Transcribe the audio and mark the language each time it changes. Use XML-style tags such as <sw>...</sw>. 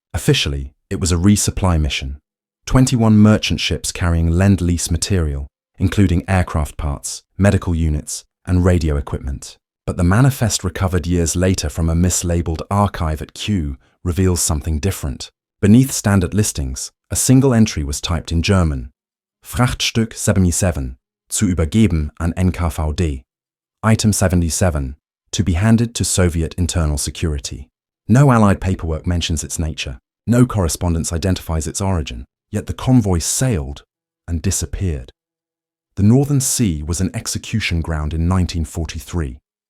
<en>Officially, it was a resupply mission. 21 merchant ships carrying Lend-Lease material, including aircraft parts, medical units, and radio equipment. But the manifest recovered years later from a mislabeled archive at Q reveals something different. Beneath standard listings, a single entry was typed in German.</en> <de>Frachtstück 77, zu übergeben an NKVD.</de> <en>Item 77, to be handed to Soviet internal security. No Allied paperwork mentions its nature. No correspondence identifies its origin. Yet the convoy sailed and disappeared. The Northern Sea was an execution ground in 1943.</en>